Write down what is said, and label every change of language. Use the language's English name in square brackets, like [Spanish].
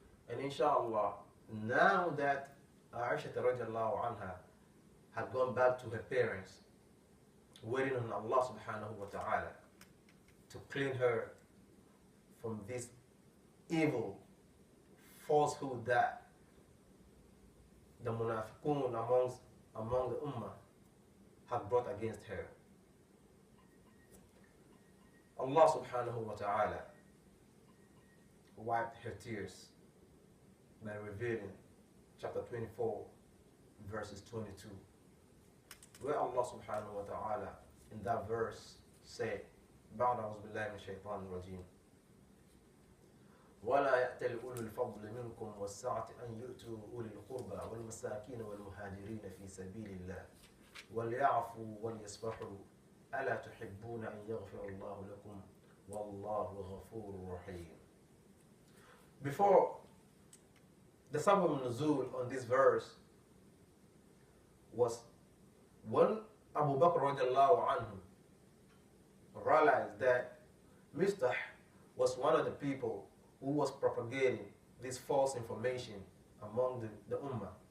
[English] And inshallah, now that Aisha radiallahu anha had gone back to her parents, waiting on Allah subhanahu wa ta'ala to clean her from this evil falsehood that the munafiqun among the ummah had brought against her. Allah subhanahu wa ta'ala wiped her tears by revealing chapter 24 verses 22, where Allah subhanahu wa ta'ala in that verse said, [Arabic] بعد أعوذ بالله من الشيطان الرجيم ولا يأتل أولو الفضل منكم والسعة أن يؤتوا أولي القربى والمساكين والمهاجرين في سبيل الله وليعفوا وليصفحوا ألا تحبون أن يغفر الله لكم والله غفور رحيم. [English] Before, the sabab nuzul on this verse was when Abu Bakr radiallahu anhu realized that Mistah was one of the people who was propagating this false information among the ummah.